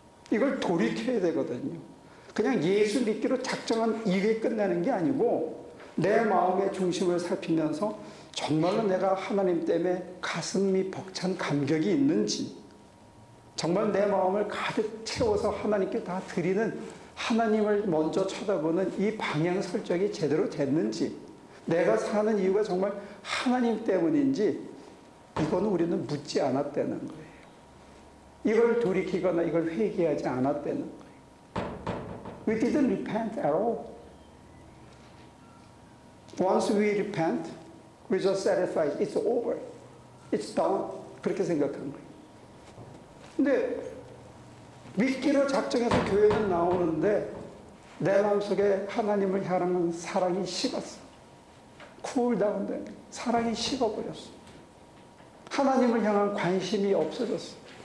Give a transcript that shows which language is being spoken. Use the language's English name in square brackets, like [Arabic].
[Korean] 이걸 돌이켜야 되거든요. 그냥 예수 믿기로 작정한 이게 끝나는 게 아니고, 내 마음의 중심을 살피면서 정말로 내가 하나님 때문에 가슴이 벅찬 감격이 있는지, 정말 내 마음을 가득 채워서 하나님께 다 드리는, 하나님을 먼저 쳐다보는 이 방향 설정이 제대로 됐는지, 내가 사는 이유가 정말 하나님 때문인지, 이거는 우리는 묻지 않았다는 거예요. 이걸 돌이키거나 이걸 회개하지 않았다는 거예요. [English] We didn't repent at all. Once we repent, we just satisfied. It's over. It's done. [Korean] 그렇게 생각한 거예요. 근데 믿기로 작정해서 교회는 나오는데 내 마음속에 하나님을 향하는 사랑이 식었어. 쿨다운돼. 사랑이 식어버렸어. 하나님을 향한 관심이 없어졌어.